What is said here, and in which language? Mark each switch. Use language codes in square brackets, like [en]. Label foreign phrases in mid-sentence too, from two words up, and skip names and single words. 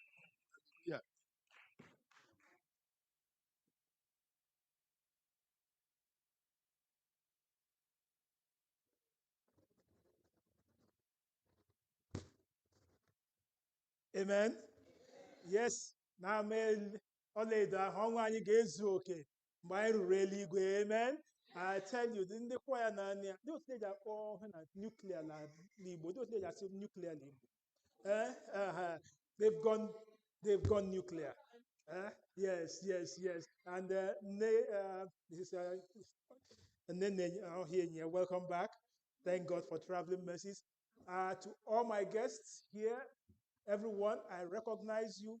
[en] Yeah. Amen. Yes. [ig] Na mee ọlaedo ahụ ọnwa anyị ga-ezu oke mgbe anyị ruru eluigwe. [en] Amen. I tell you, [ig] ndị kwaya na anya ndị otu eji akpọ ha na nuklia n'Igbo, ndị otu eji asị nuklia n'Igbo. [en] They've gone nuclear. Yes, yes, yes. And this is welcome back. Thank God for traveling mercies. To all my guests here, everyone, I recognize you.